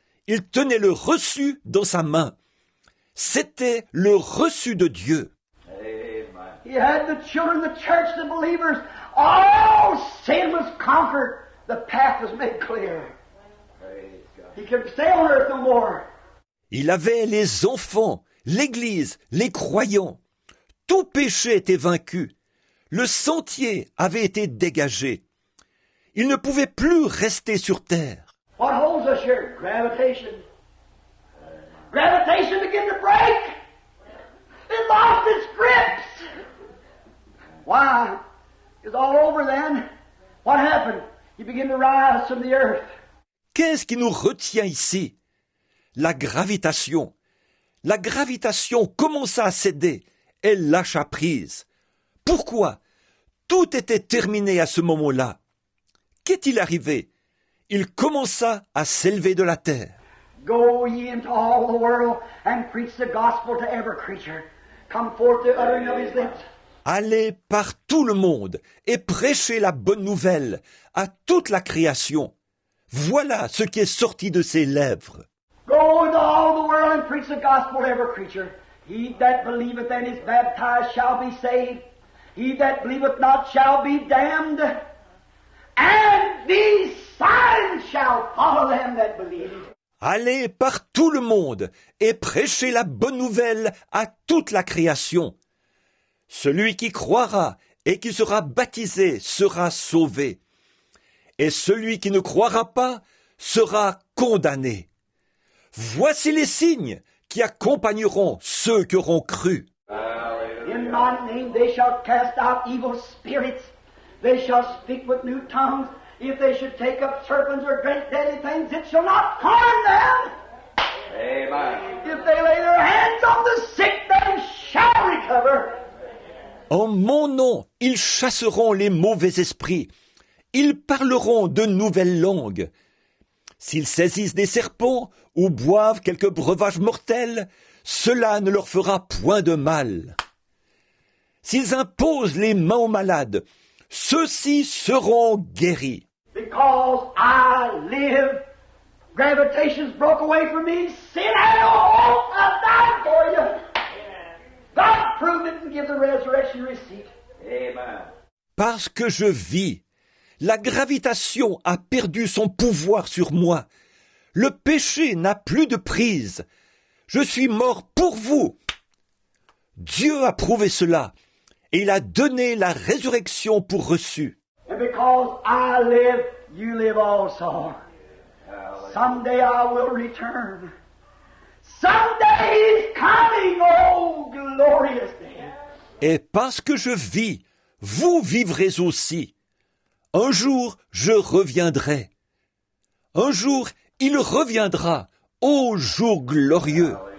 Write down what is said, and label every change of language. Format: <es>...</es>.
<fr>Il tenait le reçu dans sa main. C'était le reçu de Dieu. Amen.</fr> <en>He had the children, the church, the believers. All sin was conquered. The path was made clear. Praise God. He could stay on earth no more.</en> <fr>Il avait les enfants, l'Église, les croyants. Tout péché était vaincu. Le sentier avait été dégagé. Il ne pouvait plus rester sur terre.</fr> <en>What holds us here? Gravitation. Gravitation began to break. It lost its grips. Why? It's all over then. What happened? He began to rise from the earth.</en> <fr>Qu'est-ce qui nous retient ici? La gravitation. La gravitation commença à céder. Elle lâcha prise. Pourquoi? Tout était terminé à ce moment-là. Qu'est-il arrivé? Il commença à s'élever de la terre.</fr> <en>Go ye into all the world and preach the gospel to every creature. Come forth the uttering of his lips.</en> <fr>Allez par tout le monde et prêchez la bonne nouvelle à toute la création. Voilà ce qui est sorti de ses lèvres.</fr> <en>Go into all the world and preach the gospel to every creature. He that believeth and is baptized shall be saved. He that believeth not shall be damned. And these signs shall follow them that believe.</en> <fr>Allez par tout le monde et prêchez la bonne nouvelle à toute la création. Celui qui croira et qui sera baptisé sera sauvé. Et celui qui ne croira pas sera condamné. Voici les signes qui accompagneront ceux qui auront cru.</fr> <en>In my name they shall cast out evil spirits. They shall speak with new tongues. If they should take up serpents or great deadly things, it shall not harm them. Amen. If they lay their hands on the sick, they shall recover.</en> <fr>En mon nom, ils chasseront les mauvais esprits. Ils parleront de nouvelles langues. S'ils saisissent des serpents ou boivent quelques breuvages mortels, cela ne leur fera point de mal. S'ils imposent les mains aux malades, ceux-ci seront guéris.</fr> <en>Because I live, gravitation's broke away from me, sin had no hope, I died for you. God proved it and give the resurrection receipt. Amen.</en> <fr>Parce que je vis, la gravitation a perdu son pouvoir sur moi. Le péché n'a plus de prise. Je suis mort pour vous. Dieu a prouvé cela, et il a donné la résurrection pour reçu.</fr> <en>And because I live, you live also. Someday I will return. Someday is coming, oh glorious day.</en> <fr>Et parce que je vis, vous vivrez aussi. Un jour, je reviendrai. Un jour, il reviendra, ô jour glorieux.</fr>